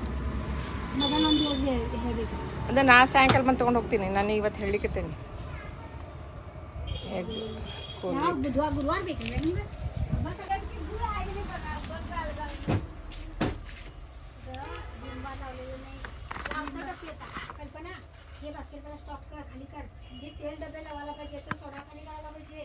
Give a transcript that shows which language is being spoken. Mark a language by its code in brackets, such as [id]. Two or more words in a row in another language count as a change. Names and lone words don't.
[kn] ಅದೇ ನಾ ಸಾಯಂಕಾಲ ಬಂದು ತೊಗೊಂಡು ಹೋಗ್ತೀನಿ. ನಾನು ಇವತ್ತು ಹೇಳಿಕತ್ತೇನೆ. [mr] कल्पना हे बास्केटला स्टॉक खाली कर. जे तेल डबे लावायला पाहिजे तर सोडा खाली लावायला पाहिजे.